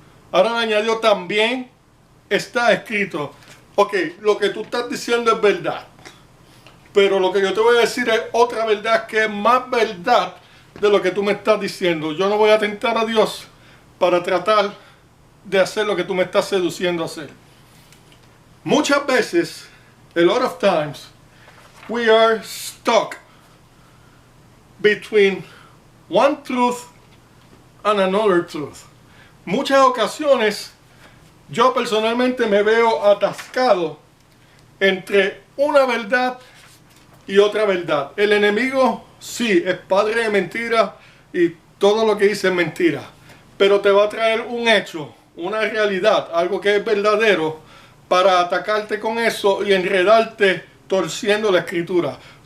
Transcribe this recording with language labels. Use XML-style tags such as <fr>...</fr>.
<es>Ahora le añadió también está escrito. Ok, lo que tú estás diciendo es verdad. Pero lo que yo te voy a decir es otra verdad que es más verdad de lo que tú me estás diciendo. Yo no voy a tentar a Dios para tratar de hacer lo que tú me estás seduciendo a hacer. Muchas veces,</es> <en>a lot of times, we are stuck between one truth and another truth.</en> <es>Muchas ocasiones yo personalmente me veo atascado entre una verdad y otra verdad. El enemigo sí es padre de mentira y todo lo que dice es mentira, pero te va a traer un hecho, una realidad, algo que es verdadero para atacarte con eso y enredarte torciendo la escritura.</es>